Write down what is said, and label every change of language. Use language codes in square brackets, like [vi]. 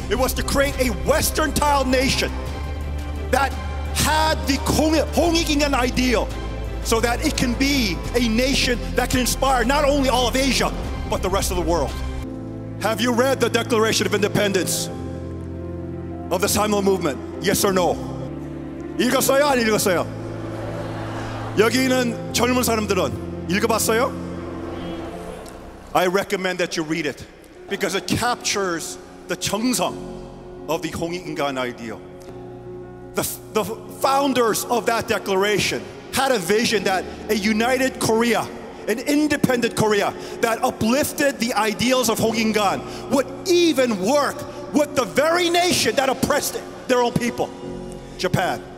[en] It was to create a Western-style nation that had the 홍익인간 ideal, so that it can be a nation that can inspire not only all of Asia, but the rest of the world. Have you read the Declaration of Independence of the Samil movement? Yes or no? [ko] 읽었어요? 안 읽었어요? 여기 있는 젊은 사람들은 읽어봤어요? [en] I recommend that you read it because it captures the 정성 of the 홍익인간 ideal. The founders of that declaration had a vision that a united Korea, an independent Korea that uplifted the ideals of 홍익인간 would even work with the very nation that oppressed their own people, Japan.